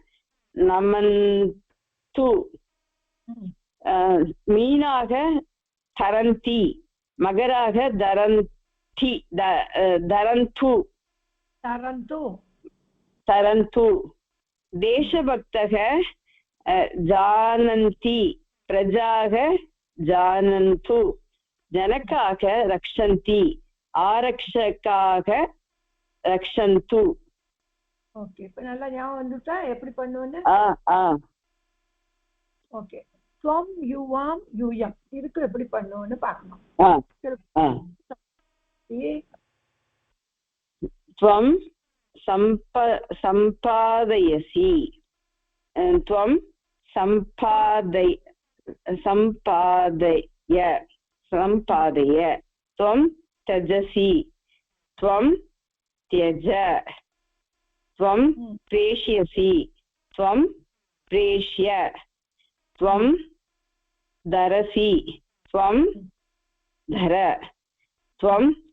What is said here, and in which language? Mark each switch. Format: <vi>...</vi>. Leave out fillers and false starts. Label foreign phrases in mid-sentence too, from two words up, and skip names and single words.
<sa>नमन्तु मीनाः तरन्ति मकराः तरन्तु देशभक्तः जानन्ति प्रजाः जानन्तु जनकाः रक्षन्ति आरक्षकाः रक्षन्तु</sa> <ta>ஓகே இப்ப நல்லா ஞாபகம் வந்துட்டா எப்படி பண்ணுவோன்னு ஓகே</ta> <sa>त्वं युवां यूयं</sa> <ta>இதுக்கு எப்படி பண்ணுவோன்னு பார்க்கணும்</ta> <sa>त्वं सम्पादयसि त्वं सम्पादय त्वं त्यजसि त्वं त्यज त्वं प्रेषयसि त्वं प्रेष्य त्वं धरसि त्वं धर त्वं</sa>